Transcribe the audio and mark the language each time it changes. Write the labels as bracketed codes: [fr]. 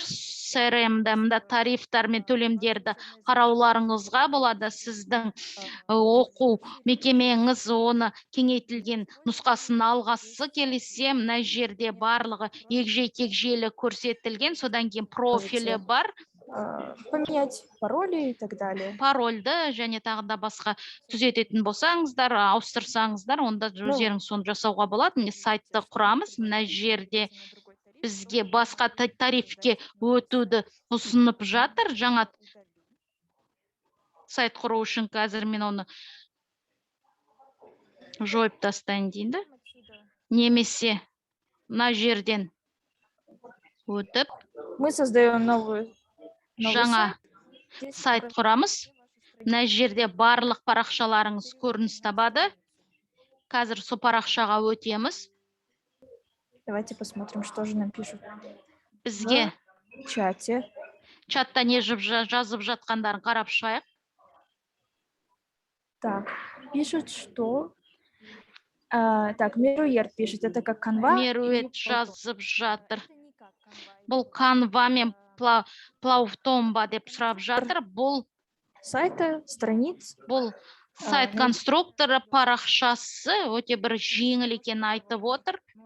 [kk] CRM-да мында тарифтар мен төлемдерді қарауларыңызға болады. Сіздің оқу мекемеңіз оны кеңейтілген нұсқасын алғысы келсе, мына жерде барлығы егжей-тегжейлі көрсетілген. Содан кейін профилі бар. [ru] поменять пароли и так далее. [kk] Парольді және тағы да басқа түзететін болсаңыздар, ауыстырсаңыздар, онда өздеріңіз соны жасауға болады. Міне сайтты құрамыз. Мына жерде бізге басқа тарифке өтуді ұсынып жатыр. Жаңа сайт құру үшін қазір мен оны жойып тастайын дейінді. Немесе мына жерден өтіп [ru] Мы создаем новый [kk] жаңа [ru] сайт. Здесь [kk] сайт [ru] просто [kk] құрамыз. [ru] вашу страничку. [kk] Мына жерде барлық парақшаларыңыз көрініс табады. Қазір сол парақшаға өтеміз. [ru] Давайте посмотрим, что же нам пишут [kk] Бізге [ru] в чате. [kk] чатта не жазып жатқандарын қарап шығайық. [ru] Так, пишут, что... так, Меруерт пишет, это как канва. [kk] Мерует жазып жатыр. Бұл канва мен плаутомба деп сұрап жатыр. Бұл [ru] Сайта, страниц. [kk] сайт конструкторы парақшасы өте бір жеңіл екенін айтып отыр.